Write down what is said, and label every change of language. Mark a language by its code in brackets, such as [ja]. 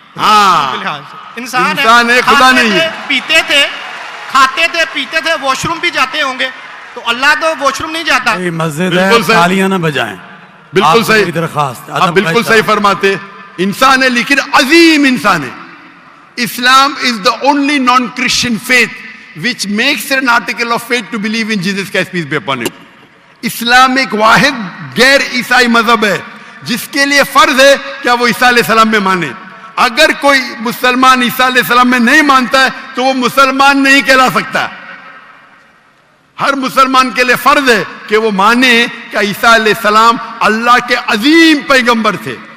[ur] ہاں انسان ہے, خدا نہیں ہے. پیتے تھے, کھاتے تھے, پیتے تھے, واش روم بھی جاتے ہوں گے, تو اللہ تو واش روم نہیں جاتا. مسجد ہے, تالیاں نہ بجائیں. بالکل صحیح درخواست, آپ بالکل صحیح فرماتے. انسان ہے لیکن عظیم انسان ہے. [en] Islam is the only non Christian faith which makes it an article of faith to believe in Jesus Christ, peace be upon him. [ur] اسلام ایک واحد غیر عیسائی مذہب ہے جس کے لیے فرض ہے کیا وہ عیسیٰ علیہ السلام میں مانے. اگر کوئی مسلمان عیسیٰ علیہ السلام میں نہیں مانتا ہے تو وہ مسلمان نہیں کہلا سکتا. ہر مسلمان کے لیے فرض ہے کہ وہ مانے کہ عیسیٰ علیہ السلام اللہ کے عظیم پیغمبر تھے.